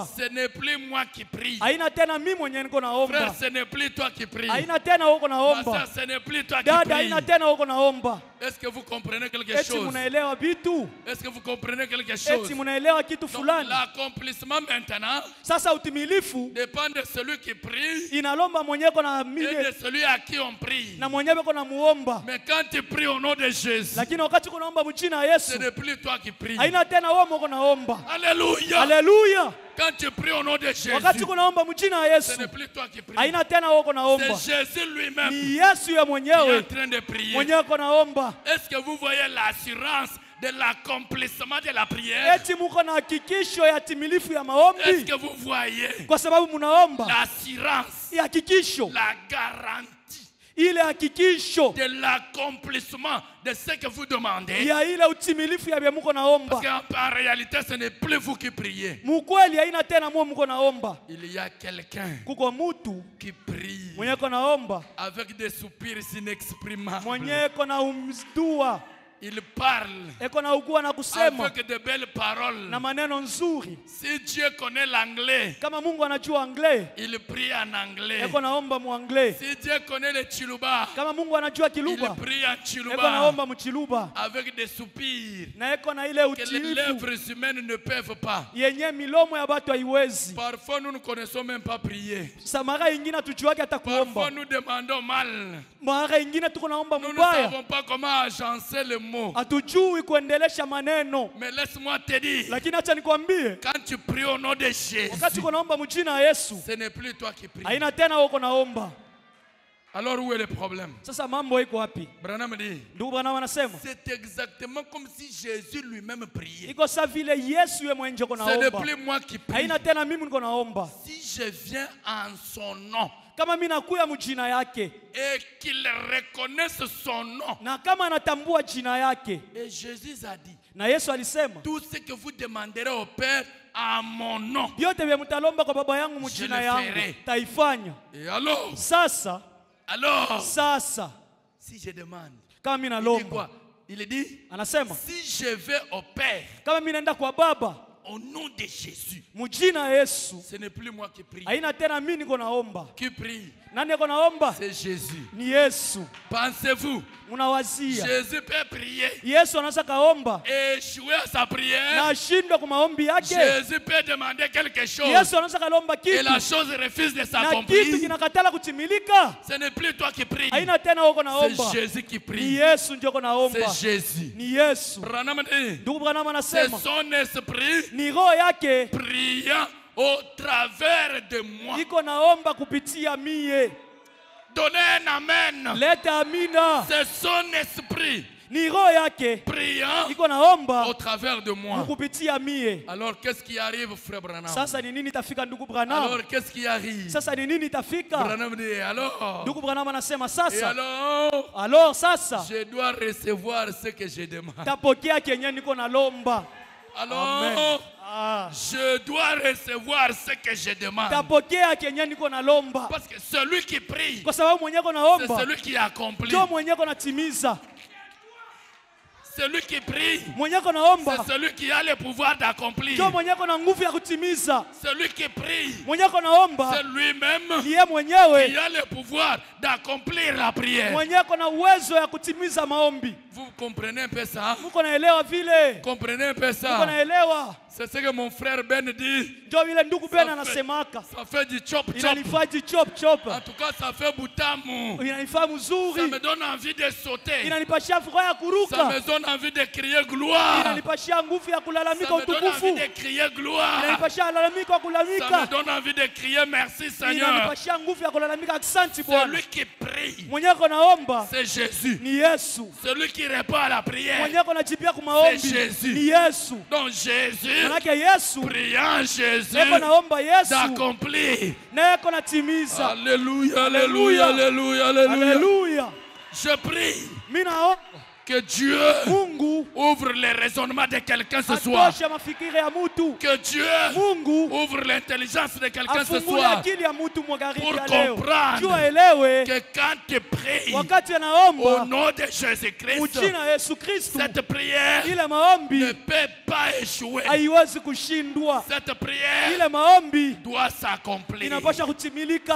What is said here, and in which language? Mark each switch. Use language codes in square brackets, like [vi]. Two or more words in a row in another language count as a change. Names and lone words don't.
[fr] Ce n'est plus moi qui prie. [sw] Haina tena mimi mwenyewe niko [fr] Frère, [sw] naomba, [fr] ce n'est plus toi qui prie. [sw] haina tena uko [fr] Ma [sw] naomba, [fr] soeur, ce n'est plus toi qui [sw] dada, [fr] prie. [sw] haina tena uko naomba. [fr] Est-ce que vous comprenez quelque [sw] Eti [fr] chose? [sw] munaelewa vitu, [fr] Est-ce que vous comprenez quelque chose? [sw] eti munaelewa kitu [fr] Donc, [sw] fulani. [fr] l'accomplissement maintenant [sw] Sasa utimilifu [fr] dépend de celui qui prie [sw] inalomba mwenyewe kona [fr] et [sw] mile [fr] de celui à qui on prie. [sw] na mwenyewe kona muomba, [fr] Mais quand tu pries au nom de Jésus, [sw] lakini wakati kunaomba mjina ya [fr] ce [sw] Yesu [fr] n'est plus toi qui pries. [sw] haina tena wewe mko naomba. [fr] Alléluia. [sw] Haleluya! [fr] Quand tu pries au nom de Jésus, [sw] Wakati kunaomba mjina ya [fr] ce [sw] Yesu [fr] n'est plus toi qui pries. [sw] haina tena wewe naomba, [fr] C'est Jésus lui-même [sw] ni Yesu ya [fr] qui est en [sw] mwenyewe [fr] train de prier. [sw] mwenyewe ko naomba. [fr] Est-ce que vous voyez l'assurance de l'accomplissement de la prière? [sw] Eti muko na hakikisho ya timilifu ya [fr] Est-ce [sw] maombi, [fr] que vous voyez [sw] kwa sababu munaomba [fr] l'assurance, [sw] ya hakikisho, [fr] la garantie [sw] ile hakikisho [fr] de l'accomplissement de ce que vous demandez? [sw] ya ile utimilifu ya vya muko naomba. [fr] Parce qu'en réalité, ce n'est plus vous qui priez. [sw] Mukweli haina tena mwe muko naomba, [fr] Il y a quelqu'un [sw] kuko mutu [fr] qui prie [sw] mwenye ko naomba, [fr] avec des soupirs inexprimables. [sw] mwenye ko na umzdua, [fr] Il parle [sw] eko na ugua na kusema [fr] avec de belles paroles. [sw] na maneno nzuri. [fr] Si Dieu connaît l'anglais, [sw] Kama Mungu anajua anglais, [fr] il prie en anglais. [sw] eko naomba mu anglais. [fr] Si Dieu connaît le chiluba, [sw] Kama Mungu anajua [fr] il [sw] kiluba, [fr] prie en [sw] eko [fr] chiluba [sw] naomba mu [fr] avec des soupirs [sw] na eko na ile [fr] que les [sw] utiifu [fr] lèvres humaines ne peuvent pas. [sw] yenye milomo ya batu haiwezi. [fr] Parfois, nous ne connaissons même pas prier. [sw] Samara ingine tujuake hata [fr] Parfois, [sw] kuomba, [fr] nous demandons mal. [sw] mara ingine tuko naomba [fr] Nous ne [sw] mubaya, [fr] savons pas comment agencer les mots. [sw] hatujui kuendelesha maneno. [fr] Mais laisse-moi te dire, [sw] Lakini acha nikwambie, [fr] quand tu pries au nom de Jésus, [sw] wakati uko naomba mjina ya Yesu [fr] ce n'est plus toi qui pries. [sw] haina tena uko naomba. [fr] Alors où est le problème? [sw] Sasa mambo iko wapi? [fr] Branham dit, [sw] Ndugu Branham anasema [fr] c'est exactement comme si Jésus lui-même priait. [sw] iko sa vile Yesu yeye mwenyewe uko [fr] Ce n'est [sw] naomba, [fr] plus moi qui prie. [sw] haina tena mimi niko naomba. [fr] Si je viens en son nom [sw] Kama mimi nakuya mjina yake [fr] et qu'il reconnaisse son nom, [sw] na kama anatambua jina yake, [fr] et Jésus a dit, [sw] na Yesu alisema [fr] tout ce que vous demanderez au Père en mon nom, [sw] vyote vya mtalomba kwa baba yangu [fr] Je [sw] mjina [fr] le [sw] yangu [fr] ferai. [sw] taifanya. [fr] et alors, [sw] Sasa [fr] si je demande, [sw] kama mimi [fr] il dit [sw] nalomba, [fr] quoi? Il dit, [sw] anasema [fr] si je vais au Père [sw] kama mimi naenda kwa baba [fr] au nom de Jésus, [sw] mjina ya Yesu, [fr] ce n'est plus moi qui prie. [sw] haina tena mimi niko naomba. [fr] Qui prie? [sw] Nani niko naomba? [fr] C'est Jésus. [sw] Ni Yesu. [fr] Pensez-vous, [sw] Unawazia [fr] Jésus peut prier [sw] Yesu anaweza kaomba [fr] et échouer à sa [sw] na [fr] prière? [sw] ashindwe kwa maombi yake? [fr] Jésus peut demander quelque chose [sw] Yesu anaweza kalomba [fr] et [sw] kitu [fr] la chose refuse de [sw] na kitu [fr] s'accomplir? [sw] kinakatala kutimilika? [fr] Ce n'est plus toi qui pries, [sw] Haina tena uko naomba, [fr] c'est Jésus qui [sw] ni [fr] prie. [sw] Yesu ndio uko naomba, [fr] C'est Jésus. [sw] ni Yesu. [fr] Branham dit, [sw] Ndugu Branham [fr] c'est [sw] anasema [fr] son esprit [sw] ni roho yake [fr] priant au travers de moi. [sw] iko naomba kupitia mie. [fr] Donnez un amen. [sw] Leta amina. [fr] C'est son esprit [sw] Ni roho yake [fr] priant [sw] iko naomba [fr] au travers de moi. [sw] kupitia mie. [fr] Alors qu'est-ce qui arrive, frère Branham? [sw] Sasa ni nini itafika ndugu Branham? [fr] Alors qu'est-ce qui arrive? [sw] Sasa ni nini itafika? [fr] Branham dit, alors, [sw] Ndugu Branham anasema [fr] et [sw] sasa, [fr] alors, [sw] sasa [fr] je dois recevoir ce que je demande. [sw] tapokea kenye niko nalomba. [fr] Alors, Ah. je dois recevoir ce que je demande. [sw] Tapokea kenye niko nalomba. [fr] Parce que celui qui prie, [sw] Kwa sababu mwenye ko [fr] c'est [sw] naomba [fr] celui qui accomplit. [sw] ndio mwenye ko natimiza. [fr] Celui qui prie, [sw] Mwenye ko naomba [fr] c'est celui qui a le pouvoir d'accomplir. [sw] ndio mwenye ko na nguvu ya kutimiza. [fr] Celui qui prie, [sw] Mwenye ko naomba [fr] c'est lui-même [sw] ndiye mwenyewe [fr] qui a le pouvoir d'accomplir la prière. [sw] mwenye ko na uwezo ya kutimiza maombi. [fr] Vous comprenez un peu ça? [sw] Muko naelewa vile? [fr] Comprenez un peu [sw] Muko [fr] ça? [sw] naelewa? [fr] C'est ce que mon frère Ben dit. [sw] Ndio vile ndugu Ben [fr] Ça [sw] anasemaka. [fr] Ça fait du chop chop. [sw] Inanifaji chop chop. [fr] En tout cas, ça fait boutamu. [sw] Inanifaa [fr] Ça [sw] mzuri. [fr] me donne envie de sauter. [sw] Inanipashia furaha ya [fr] Ça [sw] kuruka. [fr] me donne envie de crier gloire. [sw] Inanipashia nguvu ya [fr] Ça [sw] kulalamika [fr] me donne [sw] utukufu. [fr] envie de crier gloire. [sw] Inanipashia lalamika [fr] Ça me [sw] kulalamika. [fr] donne envie de crier merci Seigneur. [sw] Inanipashia nguvu ya kulalamika asante Bwana. [fr] Celui qui prie, [sw] Mwenye ko naomba [fr] c'est Jésus. [sw] ni Yesu. [fr] Celui qui répond à la prière, [sw] Mwenye ko najibia kwa maombi [fr] c'est Jésus. [sw] ni Yesu. [fr] donc Jésus, [sw] Manake Yesu [fr] priant Jésus, [sw] eko naomba Yesu [fr] d'accomplir. [sw] na eko natimiza. [fr] Alléluia, alléluia, alléluia, alléluia. [sw] Haleluya. [fr] Je prie [sw] Mimi naomba [fr] que Dieu [sw] Mungu [fr] ouvre les raisonnements de quelqu'un ce soir. [sw] atoshe mafikiri ya mutu. [fr] Que Dieu [sw] Mungu [fr] ouvre l'intelligence de quelqu'un ce [sw] afungule [fr] soir. [sw] akili ya mutu magharibi [fr] Pour [sw] ya leo. [fr] comprendre [sw] Jua elewe [fr] Que quand tu pries [sw] wakati [fr] au [sw] anaomba [fr] nom de Jésus-Christ, [sw] mjina Yesu Kristo, [fr] cette prière [sw] ile [fr] ne [sw] maombi [fr] peut pas échouer. [sw] haiwezi kushindwa. [fr] Cette prière [sw] Ile maombi [fr] doit s'accomplir. [sw] inapasha kutimilika.